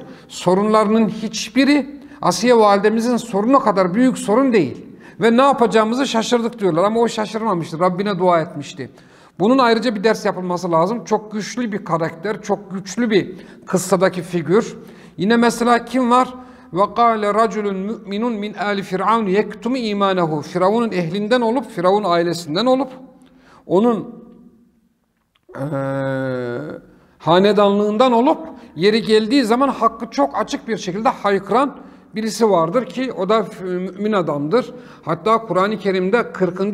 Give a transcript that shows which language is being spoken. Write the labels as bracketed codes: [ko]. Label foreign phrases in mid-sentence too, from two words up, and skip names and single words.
[tr] Sorunlarının hiçbiri Asiye validemizin sorunu kadar büyük sorun değil. Ve ne yapacağımızı şaşırdık diyorlar. Ama o şaşırmamıştı. Rabbine dua etmişti. Bunun ayrıca bir ders yapılması lazım. Çok güçlü bir karakter, çok güçlü bir kıssadaki figür. Yine mesela kim var? [ar] وَقَالَ رَجُلٌ مُؤْمِنٌ مِنْ آلِ فِرْعَوْنِ يَكْتُمِ اِيمَانَهُ [tr] Firavun'un ehlinden olup, Firavun ailesinden olup, onun hanedanlığından olup, yeri geldiği zaman hakkı çok açık bir şekilde haykıran birisi vardır ki o da mümin adamdır. Hatta Kur'an-ı Kerim'de 40.